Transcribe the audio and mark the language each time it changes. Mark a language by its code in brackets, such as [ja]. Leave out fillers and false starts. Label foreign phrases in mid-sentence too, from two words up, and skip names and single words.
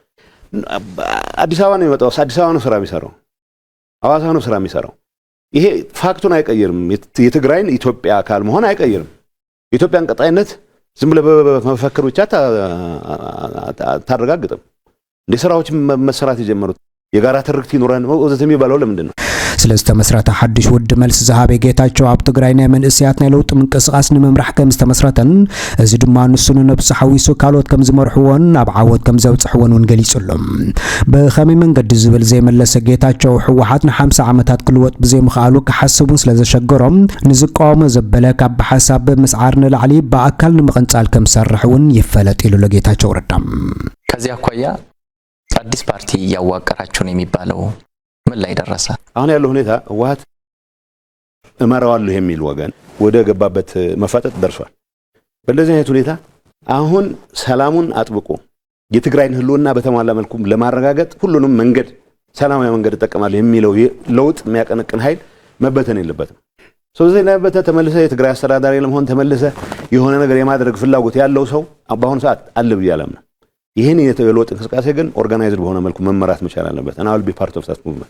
[am] አዲስ አበባ ነው የሚመጣው። አዲስ አበባ ነው ስራ የሚሰራው። ሐዋሳ ነው ስራ የሚሰራው። ይሄ ፋክቱን አይቀይርም። የትግራይን ኢትዮጵያ አካል መሆን አይቀይርም። የኢትዮጵያን ቀጣይነት ዝም ብለህ በመፈክር ብቻ ታረጋግጥም። እንደ ስራዎች መሰራት የጀመሩት የጋራ ትርክት ይኖረን ወዘተ የሚባለው ለምንድን ነው? [ti] ስለስተመስረተ ሓድሽ ውድ መልስ ዝሃበ ጌታቸው ኣብ ትግራይ ናይ መንእስያት ናይ ለውጢ ምንቅስቃስ ንምምራሕ ከም ዝተመስረተን እዚ ድማ ንሱን ነብሱ ሓዊሱ ካልኦት ከም ዝመርሕዎን ኣብ ዓወት ከም ዘብጽሕዎን ውን ገሊጹሎም ብኸመይ መንገዲ ዝብል ዘይመለሰ ጌታቸው ሕወሓት ን50 ዓመታት ክልወጥ ብዘይምኽኣሉ ክሓስቡን ስለዘሸገሮም ንዝቃወሞ ዘበለ ካብ ሓሳብ ምስዓር ንላዕሊ በአካል ንምቕንጻል ከም ሰርሕ ውን ይፈለጥ ኢሉ ለጌታቸው ረዳም [am] ከዚያ አኳያ አዲስ ፓርቲ ያዋቀራችሁ ነው የሚባለው ምን ላይ ደረሰ? አሁን ያለው ሁኔታ ህወሓት እመራዋለሁ የሚል ወገን ወደ ገባበት መፋጠጥ ደርሷል። በእንደዚህ አይነት ሁኔታ አሁን ሰላሙን አጥብቆ የትግራይን ህልውና በተሟላ መልኩ ለማረጋገጥ ሁሉንም መንገድ ሰላማዊ መንገድ ተጠቅማለሁ የሚለው ለውጥ የሚያቀነቅን ኃይል መበተን የለበትም። ስለዚህ ለበተ ተመለሰ የትግራይ አስተዳዳሪ ለመሆን ተመለሰ የሆነ ነገር የማድረግ ፍላጎት ያለው ሰው በአሁኑ ሰዓት አለ ብያለሁ። ይሄን የለውጥ እንቅስቃሴ ግን ኦርጋናይዝድ በሆነ መልኩ መመራት መቻል አለበት። እና [en] I'll be part of that movement